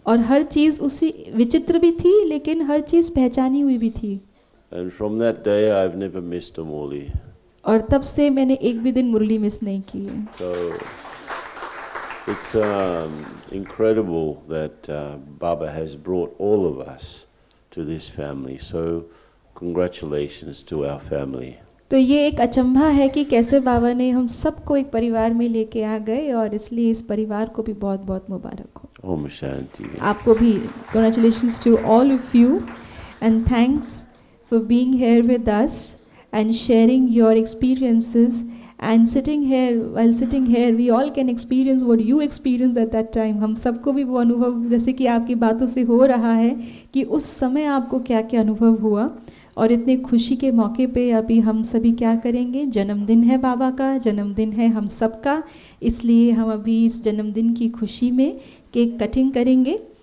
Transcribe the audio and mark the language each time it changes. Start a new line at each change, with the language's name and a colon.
Hindi: और हर चीज उसी विचित्र भी थी लेकिन हर चीज पहचानी हुई भी थी.
English: And from that day I've never missed a Murli.
Hindi: और तब से मैंने एक भी दिन मुरली मिस नहीं की है.
English: So it's incredible that Baba has brought all of us to this family. So congratulations to our family.
Hindi: तो ये एक अचंभा है कि कैसे बाबा ने हम सबको एक परिवार में लेके आ गए और इसलिए इस परिवार को भी बहुत बहुत मुबारक हो. Om Shanti. आपको भी
English: congratulations to all of you and thanks for being here with us and sharing your experiences and sitting here we all can experience what you experienced at that time.
Hindi: हम सबको भी वो अनुभव जैसे कि आपकी बातों से हो रहा है कि उस समय आपको क्या क्या अनुभव हुआ. और इतने खुशी के मौके पे अभी हम सभी क्या करेंगे, जन्मदिन है बाबा का, जन्मदिन है हम सबका, इसलिए हम अभी इस जन्मदिन की खुशी में केक कटिंग करेंगे.